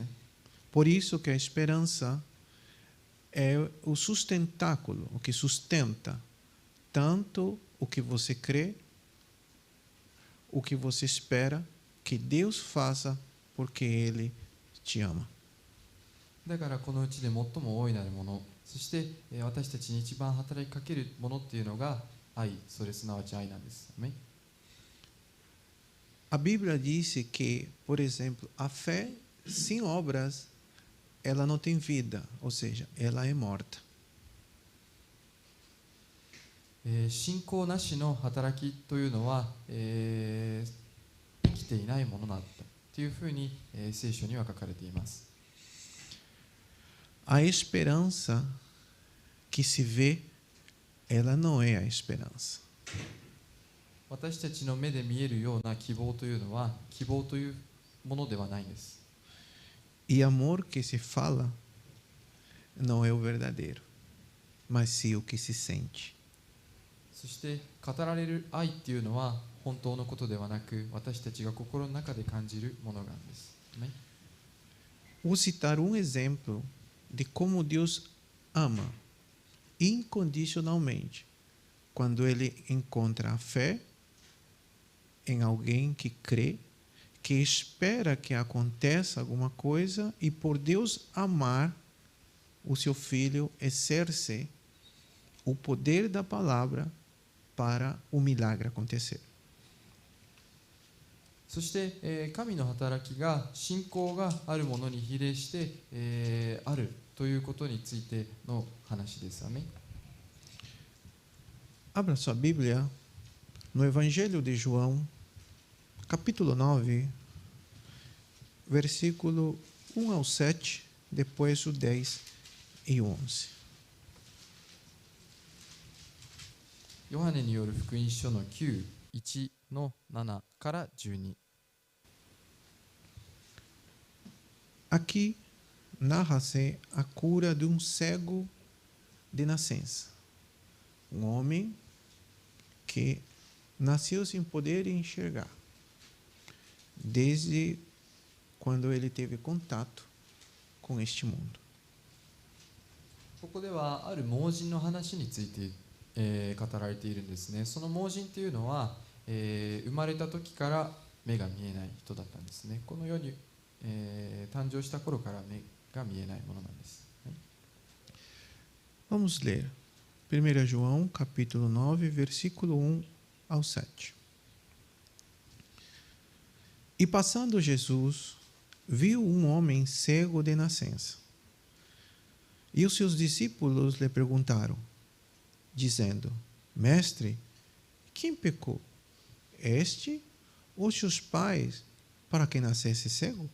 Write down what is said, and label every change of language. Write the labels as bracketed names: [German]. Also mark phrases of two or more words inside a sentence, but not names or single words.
[Portuguese] Por isso que a esperança é o sustentáculo, o que sustenta tanto o que você crê, o que você espera que Deus faça porque Ele te ama. [Japanese] だからこのうちで最も大いなるもの、そして私たちに一番働きかけるものっていうのが愛、それすなわち愛なんです。アメン。 [Portuguese] A Bíblia diz que, por exemplo, a fé sem obras, ela não tem vida, ou seja, ela é morta. [Japanese] 信仰なしの働きというのは、生きていないものなんだというふうに、聖書には書かれています。 [Portuguese] A esperança que se vê, ela não é a esperança. [Japanese] 私たちの目で見えるような希望というのは希望というものではないんです。 [Portuguese] E amor que se fala não é o verdadeiro, mas sim o que se sente. [Japanese] そして語られる愛っていうのは本当のことではなく、私たちが心の中で感じるものなんです。ね、 [Portuguese] Vou citar um exemplo de como Deus ama incondicionalmente quando ele encontra a fé em alguém que crê, que espera que aconteça alguma coisa e por Deus amar o seu filho exerce o poder da palavra para o milagre acontecer. [Japanese] そして、神の働きが信仰があるものに比例して、あるということについての話です。アメン。 [Portuguese] Abra sua Bíblia no Evangelho de João, capítulo 9, versículo 1 ao 7, depois o 10 e 11. [Japanese] ヨハネによる福音書の9、1の7から12。 [Portuguese] Aqui narra-se a cura de um cego de nascença. Um homem que nasceu sem poder enxergar, desde quando ele teve contato com este mundo. [Japanese] ここではある盲人の話について、語られているんですね。その盲人というのは、生まれた時から目が見えない人だったんですね。この世に、誕生した頃から目が見えないものなんです。はい、 [Portuguese] Vamos ler 1 João, capítulo 9, versículo 1 ao 7. E passando Jesus, viu um homem cego de nascença. E os seus discípulos lhe perguntaram, dizendo, Mestre, quem pecou, este ou seus pais, para que nascesse cego?